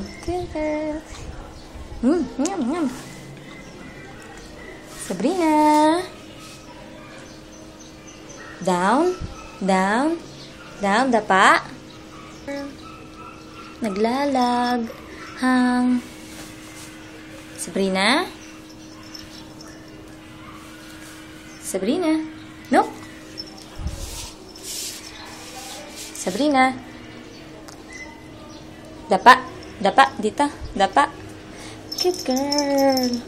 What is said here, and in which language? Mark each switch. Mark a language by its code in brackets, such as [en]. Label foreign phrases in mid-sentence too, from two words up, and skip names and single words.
[en] Good girl. Yum, yum. Sabrina. Down. Down. Down. [tl] Dapa. Naglalag. [en] Hang. Sabrina. Sabrina. Nope. Sabrina. [tl] Dapa. Dapa. Dito. Dapa. [en] Good girl.